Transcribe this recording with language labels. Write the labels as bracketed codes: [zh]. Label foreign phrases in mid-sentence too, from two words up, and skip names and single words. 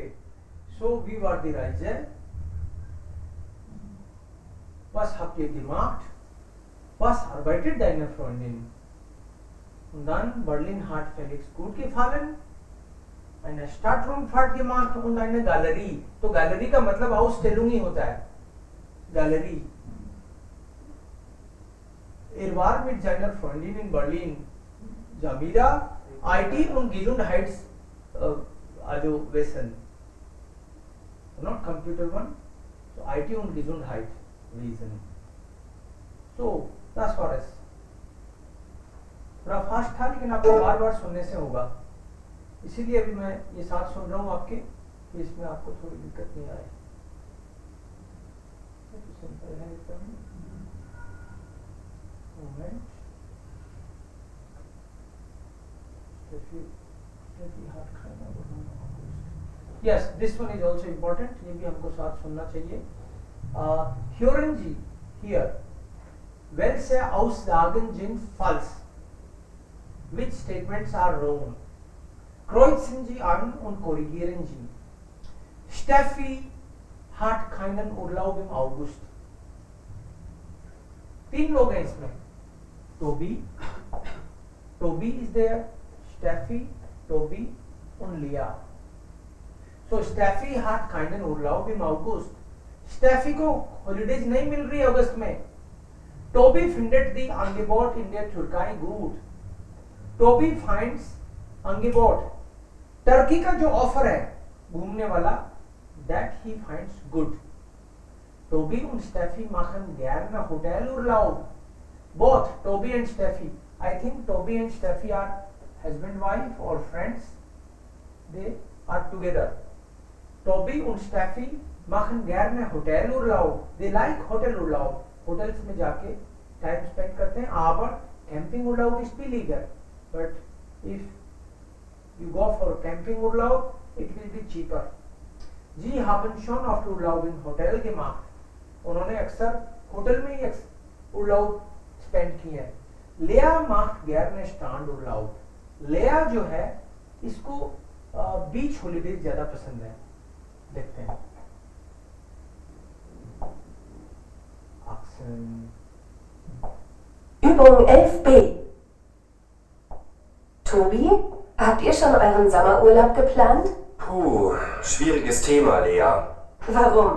[de] So wie war die Reise? Was habt ihr gemacht? Was arbeitet deine Freundin? Und dann Berlin hat Felix gut gefallen. eine Stadtrundfahrt gemacht und eine Galerie. [hi] तो गैलरी का मतलब Ausstellung ही होता है, गैलरी. [de] Er war mit seiner Freundin in Berlin. Jamila, IT und Gesund Heights, also Wesen. [en] Not computer one, so [de] IT und Gesund Heights Wesen. So das war es. [hi] थोड़ा फास्ट था लेकिन आपको बार बार सुनने से होगा, इसीलिए अभी मैं ये साथ सुन रहा हूँ आपके, कि इसमें आपको थोड़ी दिक्कत नहीं आए. सिंपल है एकदम. [en] moment yes, this one is also important, [hi] ये भी हमको साथ सुनना चाहिए. [de] Hören Sie hier, welche Aussagen sind falsch? [en] Which statements are wrong? [de] Kreuzen Sie an und korrigieren Sie. Steffi hat keinen Urlaub im August. [hi] 3 लोग हैं इसमें. [en] Toby is there, [de] Steffi, Toby und Lea. So Steffi hat keinen Urlaub im August. [hi] Steffi को holidays नहीं मिल रही अगस्त में. [de] Toby findet the Angebot in der Türkei gut. [en] Toby finds Angebot, [hi] टर्की का जो ऑफर है घूमने वाला, [en] that he finds good. [de] Toby und Steffi machen gerne Hotelurlaub. [en] Both Toby and Steffi, I think Toby and Steffi are husband wife or friends. They are together. [de] Toby und Steffi machen gerne Hotelurlaub. [en] They like Hotelurlaub. [hi] Hotels में जाके [en] time spend [hi] करते हैं. [de] Aber Campingurlaub ist billiger. [en] But if you go for Campingurlaub, it will be cheaper. [de] Sie haben schon oft Urlaub in Hotel gemacht. [hi] उन्होंने अक्सर होटल में ही उर्लाub स्पेंड किए हैं. [de] Lea macht gerne Strandurlaub. [hi] Lea जो है इसको [en] beach holidays [hi] ज्यादा पसंद है. देखते हैं. [de] Übung 11b. Tobi, habt ihr schon euren Sommerurlaub geplant? Puh, schwieriges Thema, Lea. Warum?